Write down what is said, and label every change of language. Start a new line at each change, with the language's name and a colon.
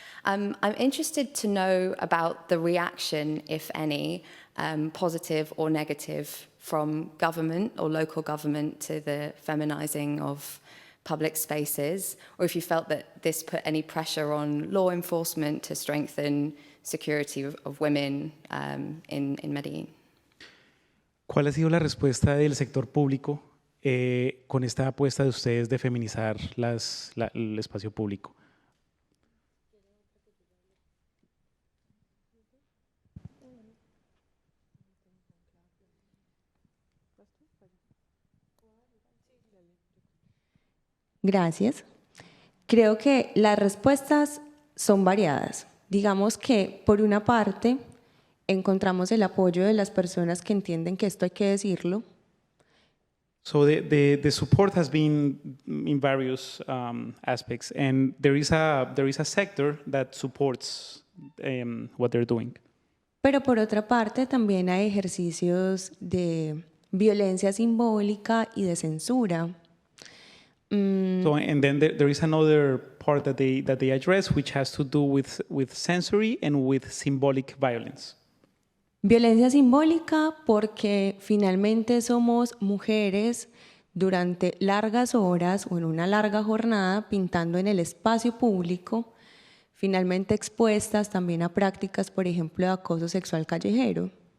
English: I'm interested to know about the reaction, if any, positive or negative, from government or local government to the feminizing of public spaces, or if you felt that this put any pressure on law enforcement to strengthen security of women in Medellín.
Spanish: ¿Cuál ha sido la respuesta del sector público con esta apuesta de ustedes de feminizar el espacio público? Gracias. Creo que las respuestas son variadas. Digamos que, por una parte, encontramos el apoyo de las personas que entienden que esto hay que decirlo.
English: So the support has been in various aspects, and there is a sector that supports what they're doing.
Spanish: Pero por otra parte, también hay ejercicios de violencia simbólica y de censura.
English: So, and then there is another part that they address, which has to do with sensory and with symbolic violence.
Spanish: Violencia simbólica porque finalmente somos mujeres durante largas horas o en una larga jornada pintando en el espacio público, finalmente expuestas también a prácticas, por ejemplo, de acoso sexual callejero.